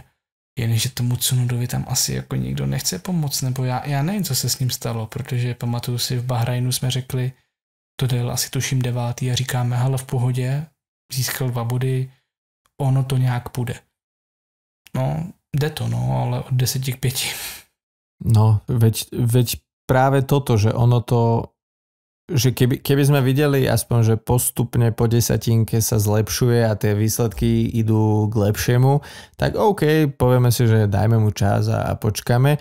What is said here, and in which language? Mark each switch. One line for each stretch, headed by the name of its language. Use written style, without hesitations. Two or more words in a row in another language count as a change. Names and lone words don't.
Czech: Jenže tomu Tsunodovi tam asi jako nikdo nechce pomoct, nebo já nevím, co se s ním stalo, protože pamatuju si v Bahrajnu jsme řekli, to dojel asi tuším 9. a říkáme, hele v pohodě, získal 2 body, ono to nějak půjde. No, jde to, no, ale od 10 k 5. No,
Slovak: veď práve toto, že ono to, že keby sme videli aspoň, že postupne po 10 sa zlepšuje a tie výsledky idú k lepšiemu, tak OK, povieme si, že dajme mu čas a počkáme.